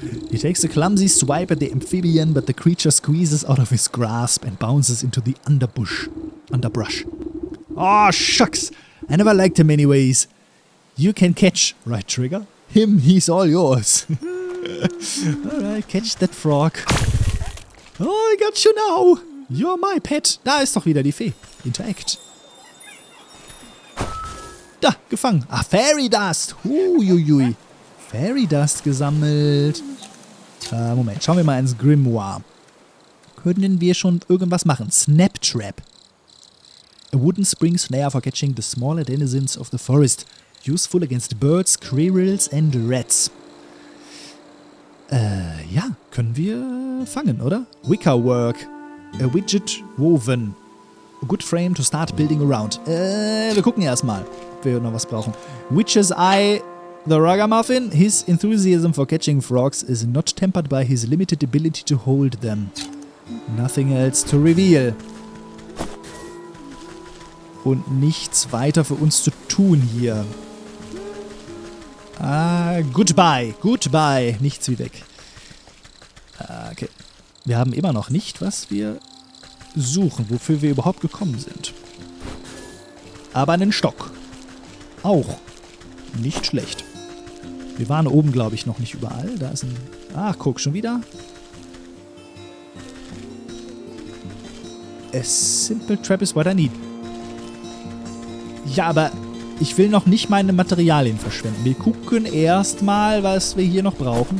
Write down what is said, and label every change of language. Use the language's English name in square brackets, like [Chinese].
[English] He takes a clumsy swipe at the amphibian, but the creature squeezes out of his grasp and bounces into the underbrush. Oh, shucks! I never liked him anyways. You can catch, right trigger? Him, he's all yours. Alright, catch that frog. Oh, I got you now. You're my pet. [German] Da ist doch wieder die Fee. [English] Interact. [German] Da, gefangen. Ah, Fairy Dust. Huiuiui. Fairy Dust gesammelt. Moment, schauen wir mal ins Grimoire. Können wir schon irgendwas machen? [English] Snap Trap. A wooden spring snare for catching the smaller denizens of the forest. Useful against birds, squirrels and rats. [German] Ja, können wir fangen, oder? [English] Wickerwork. A widget woven. A good frame to start building around. [German] Wir gucken erstmal, ob wir noch was brauchen. [English] Witch's Eye, the Ragamuffin. His enthusiasm for catching frogs is not tempered by his limited ability to hold them. Nothing else to reveal. [German] Und nichts weiter für uns zu tun hier. Goodbye. Goodbye. Nichts wie weg. Okay. Wir haben immer noch nicht, was wir suchen, wofür wir überhaupt gekommen sind. Aber einen Stock. Auch nicht schlecht. Wir waren oben, glaube ich, noch nicht überall. Da ist ein... Ach, guck, schon wieder. [English] A simple trap is what I need. [German] Ja, aber ich will noch nicht meine Materialien verschwenden. Wir gucken erstmal, was wir hier noch brauchen.